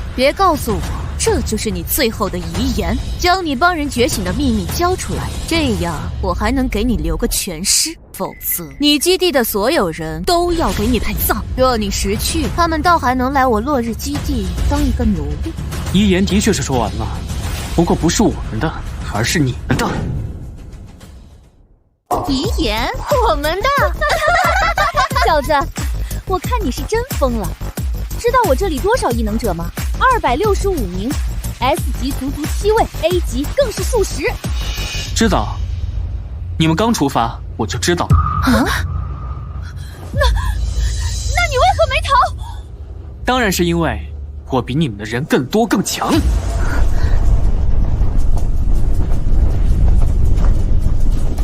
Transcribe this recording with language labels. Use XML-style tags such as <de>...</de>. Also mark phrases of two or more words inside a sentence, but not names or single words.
<zh>別告訴我，這就是你最後的遺言，將你幫人覺醒的秘密交出來，這樣我還能給你留個全屍，否則你基地的所有人都要給你陪葬。若你識去，他們倒還能來我落日基地當一個奴隸。遺言的確是說完了，不過不是我們的，而是你們的。遺言？我們的？小子，我看你是真瘋了。知道我這裡多少異能者嗎？265名 ，S 級足足7位 ，A 級更是數十。知道，你們剛出發我就知道。啊？那你為何沒逃？當然是因為我比你們的人更多更強。</zh>